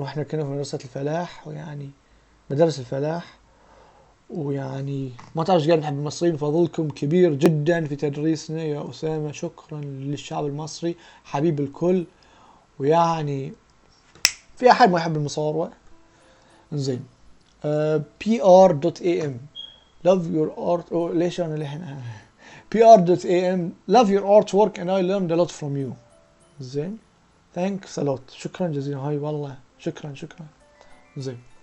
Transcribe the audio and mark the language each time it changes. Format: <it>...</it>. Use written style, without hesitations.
<ar>واحنا كنا في مدرسه الفلاح، ويعني مدرسه الفلاح، ويعني ما تعرف قاعد نحب المصريين. فضلكم كبير جدا في تدريسنا يا اسامه، شكرا للشعب المصري حبيب الكل. ويعني في احد ما يحب المصاروة؟ زين.</ar> <en>pr.am love your art.</en> <ar>ليش انا لحن</ar> <en>pr.am love your artwork and I learned a lot from you.</en> <ar>زين،</ar> <en>thanks a lot،</en> <ar>شكرا جزيلا. هاي والله شكرا. زين،</ar>